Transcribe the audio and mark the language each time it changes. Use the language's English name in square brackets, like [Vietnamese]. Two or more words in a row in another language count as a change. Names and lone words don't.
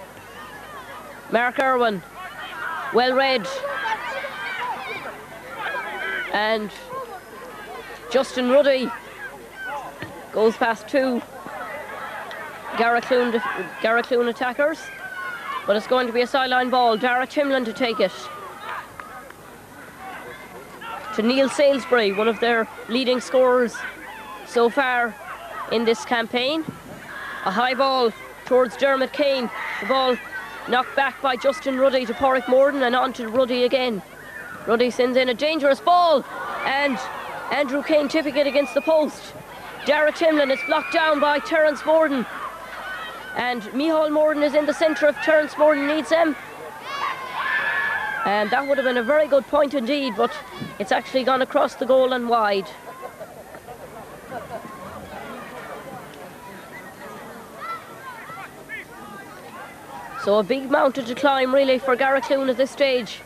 [English] Mark Irwin, well read, and Justin Ruddy Goes past two Garracloon attackers. But it's going to be a sideline ball. Dara Timlin to take it. To Neil Salisbury, one of their leading scorers so far in this campaign. A high ball towards Dermot Kane. The ball knocked back by Justin Ruddy to Porrick Morden and on to Ruddy again. Ruddy sends in a dangerous ball and Andrew Kane tipping it against the post. Dara Timlin is blocked down by Terence Morden. And Micheál Morden is in the centre if Terence Morden needs him. And that would have been a very good point indeed, but it's actually gone across the goal and wide. So a big mountain to climb really for Garracloon at this stage.